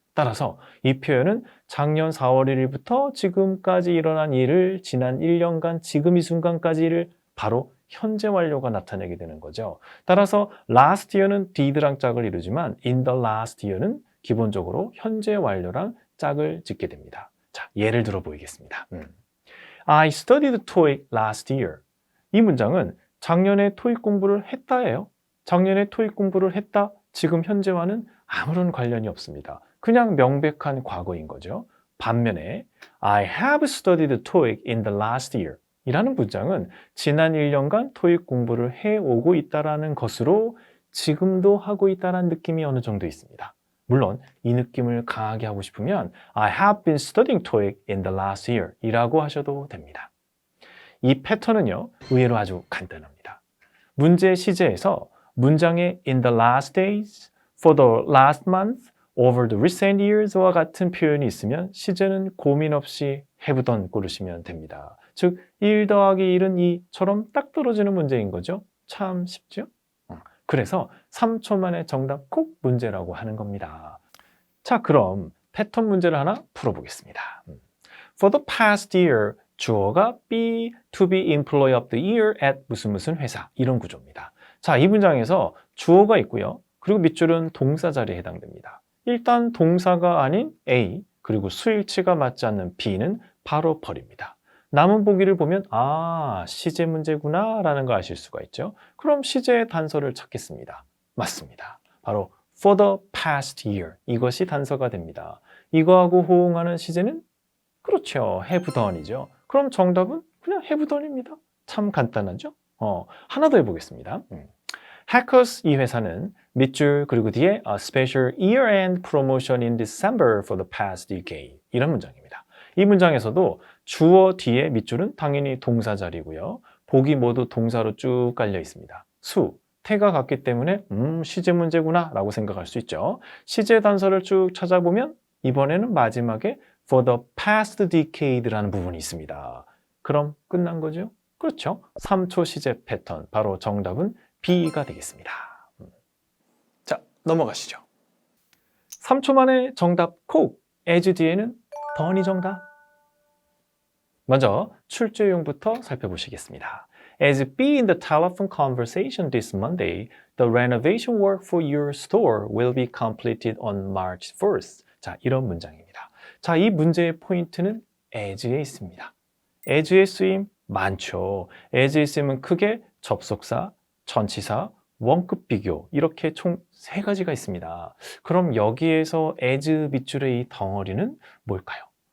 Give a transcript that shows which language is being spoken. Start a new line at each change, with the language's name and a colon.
Korean: 따라서 이 표현은 작년 4월 1일부터 지금까지 일어난 일을 지난 1년간 지금 이 순간까지 일을 바로 현재 완료가 나타내게 되는 거죠. 따라서
English: last year
Korean: 는 did랑 짝을 이루지만
English: in the last year
Korean: 는 기본적으로 현재 완료랑 짝을 짓게 됩니다. 자, 예를 들어 보이겠습니다.
English: I studied TOEIC last year.
Korean: 이 문장은 작년에 토익 공부를 했다예요. 작년에 토익 공부를 했다. 지금 현재와는 아무런 관련이 없습니다. 그냥 명백한 과거인 거죠. 반면에
English: I have studied TOEIC in the last year
Korean: 이라는 문장은 지난 1년간 토익 공부를 해오고 있다는 것으로 지금도 하고 있다는 느낌이 어느 정도 있습니다. 물론 이 느낌을 강하게 하고 싶으면
English: I have been studying TOEIC in the last year
Korean: 이라고 하셔도 됩니다. 이 패턴은요, 의외로 아주 간단합니다. 문제 시제에서 문장에
English: in the last days, for the last month, over the recent years와 같은
Korean: 표현이 있으면 시제는 고민 없이
English: have done
Korean: 고르시면 됩니다. 즉, 1 더하기 1은 2처럼 딱 떨어지는 문제인 거죠. 참 쉽죠? 그래서 3초 만에 정답 콕 문제라고 하는 겁니다. 자, 그럼 패턴 문제를 하나 풀어보겠습니다.
English: For the past year,
Korean: 주어가
English: be, to be employee of the year at
Korean: 무슨 무슨 회사 이런 구조입니다. 자, 이 문장에서 주어가 있고요. 그리고 밑줄은 동사 자리에 해당됩니다. 일단 동사가 아닌 A 그리고 수일치가 맞지 않는 B는 바로 버립니다. 남은 보기를 보면 아, 시제 문제구나 라는 걸 아실 수가 있죠. 그럼 시제의 단서를 찾겠습니다. 맞습니다. 바로
English: for the past year
Korean: 이것이 단서가 됩니다. 이거하고 호응하는 시제는 그렇죠. have done이죠. 그럼 정답은 그냥 have done입니다. 참 간단하죠? 하나 더 해보겠습니다.
English: Hackers
Korean: 이 회사는 밑줄 그리고 뒤에
English: a special year-end promotion in December for the past decade
Korean: 이런 문장입니다. 이 문장에서도 주어 뒤에 밑줄은 당연히 동사 자리고요. 보기 모두 동사로 쭉 깔려 있습니다. 수, 태가 같기 때문에 시제 문제구나 라고 생각할 수 있죠. 시제 단서를 쭉 찾아보면 이번에는 마지막에
English: for the past decade
Korean: 라는 부분이 있습니다. 그럼 끝난 거죠? 그렇죠. 3초 시제 패턴, 바로 정답은 B가 되겠습니다. 자, 넘어가시죠. 3초 만에 정답 콕! as 뒤에는 더니 정답. 먼저 출제용부터 살펴보시겠습니다.
English: As be in the telephone conversation this Monday, the renovation work for your store will be completed on March 1st.
Korean: 자, 이런 문장입니다. 자, 이 문제의 포인트는 as에 있습니다. as의 쓰임 많죠. as의 쓰임은 크게 접속사, 전치사, 원급 비교 이렇게 총 3가지가 있습니다. 그럼 여기에서 as 밑줄의 이 덩어리는 뭘까요?